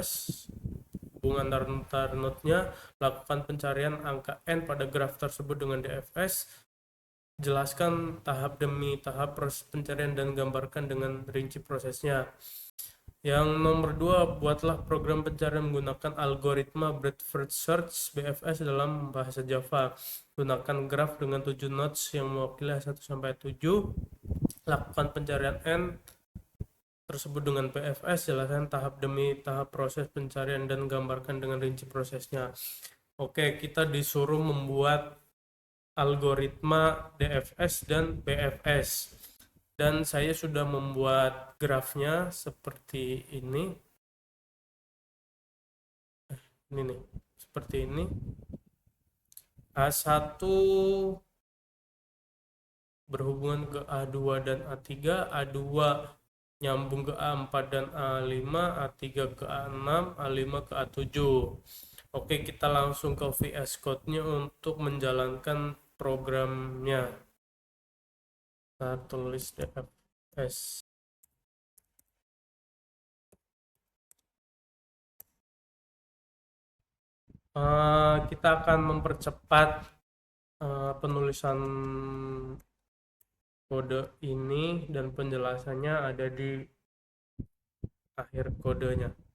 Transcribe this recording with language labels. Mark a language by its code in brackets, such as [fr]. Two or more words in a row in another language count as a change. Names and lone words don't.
[id] Hubungan antar node-nya. Lakukan pencarian angka N pada graf tersebut dengan DFS. Jelaskan tahap demi tahap proses pencarian dan gambarkan dengan rinci prosesnya. Yang nomor 2, buatlah program pencarian menggunakan algoritma [en] breadth first search [id] BFS dalam bahasa Java. Gunakan graf dengan 7 nodes yang mewakili 1 sampai 7. Lakukan pencarian N tersebut dengan BFS. Jelaskan tahap demi tahap proses pencarian dan gambarkan dengan rinci prosesnya. Oke, kita disuruh membuat algoritma DFS dan BFS. Dan saya sudah membuat grafnya seperti ini. Ini nih, seperti ini. A1 berhubungan ke A2 dan A3, A2 nyambung ke A4 dan A5, A3 ke A6, A5 ke A7. Oke, kita langsung ke VS Code-nya untuk menjalankan programnya. Kita tulis DFS. Kita akan mempercepat penulisan kode ini dan penjelasannya ada di akhir kodenya.